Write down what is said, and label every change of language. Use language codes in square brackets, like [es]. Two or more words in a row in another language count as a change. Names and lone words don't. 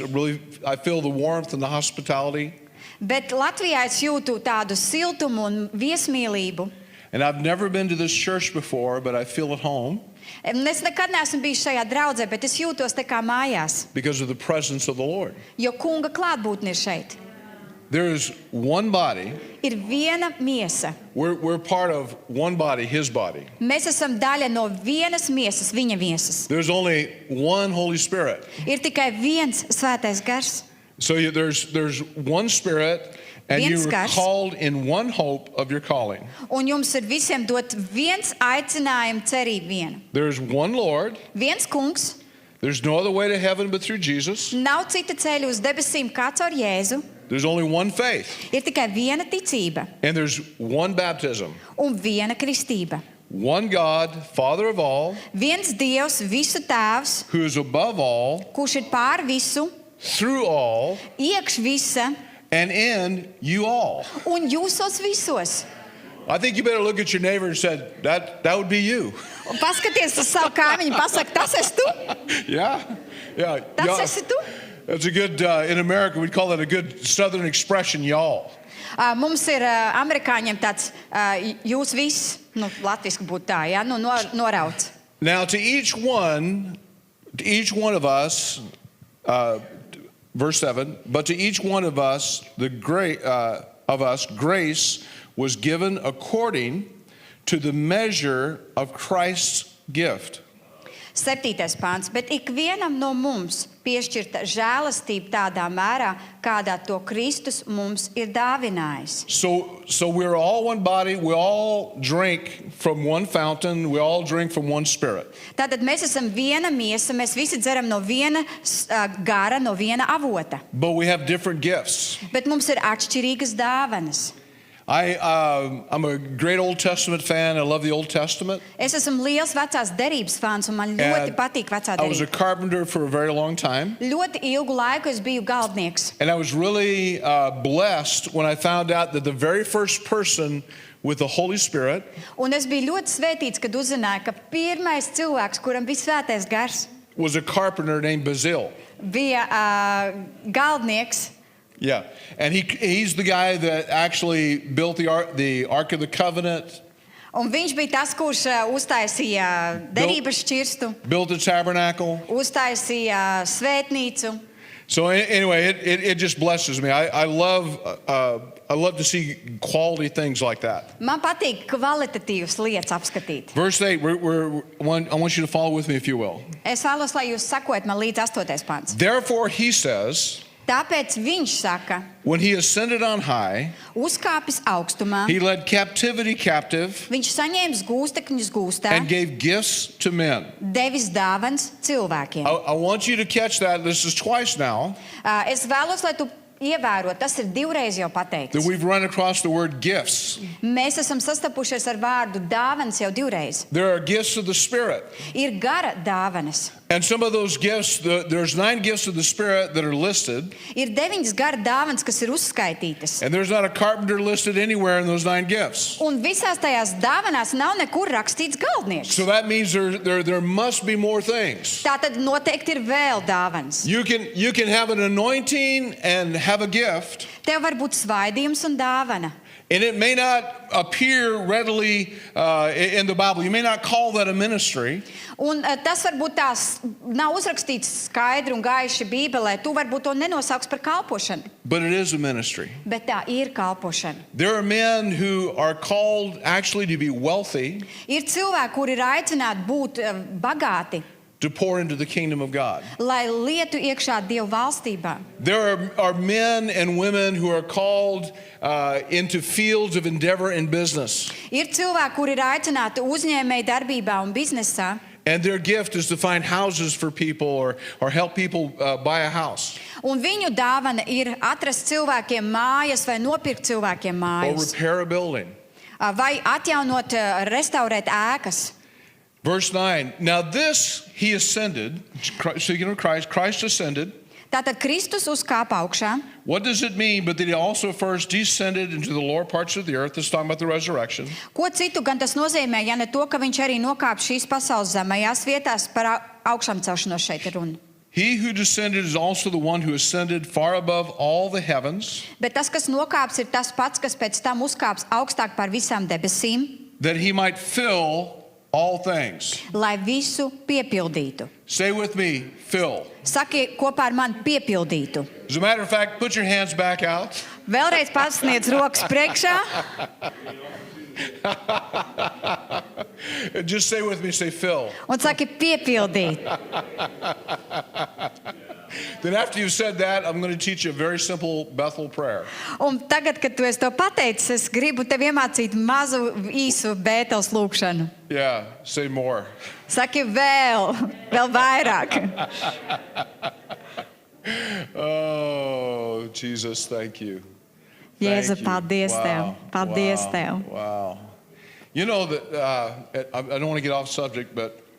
[en] I feel the warmth and the hospitality. [lv] bet Latvijā es jūtu tādu siltumu un viesmīlību. [en] And I've never been to this church before, but I feel at home [lv] Un es nekad neesmu bijis šajā draudzē, bet es jūtos tā kā mājās, [en] because of the presence of the Lord. [lv] jo kunga klātbūtne ir šeit. [en] There is one body. [lv] Ir viena miesa. [en] We're part of one body, his body. [lv] Mēs esam daļa no vienas miesas, viņa miesas. [en] There's only one Holy Spirit. [lv] Ir tikai viens Svētais Gars. [en] So there's one Spirit, and you [lv] Viens [en] were [lv] gars. [en] called in one hope of your calling. [lv] Un jums ir visiem dot viens aicinājums, cerība viena. [en] There's one Lord. [lv] Viens kungs, [en] There's no other way to heaven but through Jesus. [lv] nav cita ceļa uz debesīm kā caur Jēzu. [en] There's only one faith, [lv] Ir tikai viena ticība [en] and there's one baptism. [lv] un viena kristība. [en] One God, Father of all, [lv] Viens Dievs, visu tēvs, [en] who is above all, [lv] kurš ir pār visu, [en] through all, [lv] iekš visa [en] and in you all. [lv] un jūsos visos. [en] I think you better look at your neighbor and said, that would be you. [lv] Un paskaties uz savu kaimiņu, pasaka, tas esi tu, [en] Yeah. [lv] tas [en] Yeah. [lv] esi tu. [en] That's a good, in America, we'd call that a good Southern expression, y'all. [lv] Mums ir amerikāņiem tāds jūs viss, latviski būtu tā, ja, norauts. [en] Now, to each one of us, verse 7, but to each one of us, grace was given according to the measure of Christ's gift. [lv] 7. pāns, bet ikvienam no mums piešķirta žēlastība tādā mērā, kādā to Kristus mums ir dāvinājis. [en] So we're all one body, we all drink from one fountain, we all drink from one spirit. [lv] Tātad mēs esam viena miesa, mēs visi dzeram no viena gara, no viena avota. [en] But we have different gifts. [lv] Bet mums ir atšķirīgas dāvanas. [en] I'm a great Old Testament fan. I love the Old Testament. [lv] Es esmu liels vecās derības fans, un man ļoti [en] And [lv] patīk vecā [en] I was a [lv] derība. [en] carpenter for a very long time. [lv] Ļoti ilgu laiku es biju galdnieks. [en] And I was really blessed when I found out that the very first person with the Holy Spirit [lv] Un es biju ļoti svētīts, kad uzzināju, ka pirmais cilvēks, kuram bija svētais gars, [en] was a carpenter named Basil. [lv] bija galdnieks. [en] Yeah, and he's the guy that actually built the Ark of the Covenant, [lv] Un viņš bija tas, kurš uztaisīja derības šķirstu, [en] built the tabernacle. [lv] uztaisīja svētnīcu. [en] So anyway, it just blesses me. I love to see quality things like that. [lv] Man patīk kvalitatīvas lietas apskatīt. [en] Verse 8, I want you to follow with me if you will. [lv] Es vēlos, lai jūs sakojat man līdz 8. pants. [en] Therefore, he says, [lv] Tāpēc viņš saka, [en] when he ascended on high, [lv] uzkāpis augstumā, [en] he led captivity captive [lv] viņš saņēmis gūstekņus gūstā, [en] and gave gifts to men. [lv] devis dāvans cilvēkiem. [en] I want you to catch that. This is twice now [lv] Es vēlos, lai tu ievērot, tas ir divreiz jau pateikts. [en] that we've run across the word gifts. [lv] Mēs esam sastapušies ar vārdu dāvans jau divreiz. [en] There are gifts of the Spirit. [lv] Ir gara dāvanas. [en] And some of those gifts, there's 9 gifts of the Spirit that are listed, [lv] Ir 9 gara dāvanas, kas ir uzskaitītas. [en] and there's not a carpenter listed anywhere in those 9 gifts. [lv] Un visās tajās dāvanās nav nekur rakstīts galdnieks. [en] So that means there must be more things. [lv] Tātad noteikti ir vēl dāvans. [en] You can have an anointing and have a gift, [lv] Tev var būt svaidījums un dāvana. [en] and it may not appear readily in the Bible. You may not call that a ministry, [lv] Un tas varbūt tās nav uzrakstīts skaidri un gaiši Bībelē. Tu varbūt to nenosauks par kalpošanu, [en] but it is a ministry. [lv] bet tā ir kalpošana. [en] There are men who are called actually to be wealthy, [lv] Ir cilvēki, kuri ir aicināti būt bagāti, [en] to pour into the kingdom of God. [lv] lai lietu iekšā Dieva valstībā. [en] There are men and women who are called into fields of endeavor and business. [lv] Ir cilvēki, kuri ir aicināti uzņēmēju darbībā un biznesā, [en] And their gift is to find houses for people or help people buy a house [lv] un viņu dāvana ir atrast cilvēkiem mājas vai nopirkt cilvēkiem [en] or [lv] mājas, [en] repair a building. [lv] vai atjaunot, restaurēt ēkas. [en] Verse 9, now this he ascended, speaking of Christ ascended. [lv] Tātad Kristus uzkāpa augšā. [en] What does it mean but that he also first descended into the lower parts of the earth? This is talking about the resurrection. [lv] Ko citu gan tas nozīmē, ja ne to, ka viņš arī nokāpa šīs pasaules zemajās vietās, par augšām celšanos šeit ir runa. [en] He who descended is also the one who ascended far above all the heavens, [lv] Bet tas, kas nokāps, ir tas pats, kas pēc tam uzkāps augstāk par visām debesīm, [en] that he might fill all things. [lv] lai visu piepildītu. [en] Say with me, fill. [lv] Saki kopā ar mani piepildītu. [en] As a matter of fact, put your hands back out. [lv] Vēlreiz pasniedz rokas priekšā [en] Just say with me, say fill. [lv] un saki piepildīt. [en] Then after you've said that, I'm going to teach you a very simple Bethel prayer. [lv] Un tagad, kad tu esi to pateicis, es gribu tev iemācīt mazu īsu Bēteles lūkšanu. [en] Yeah, say more. [lv] Saki vēl vairāk. [en] Oh, Jesus, thank you. [lv] Jēzu, [en] Thank you. [lv] paldies tev. Paldies wow, tev. [en] Wow. You know that I don't want to get off subject, but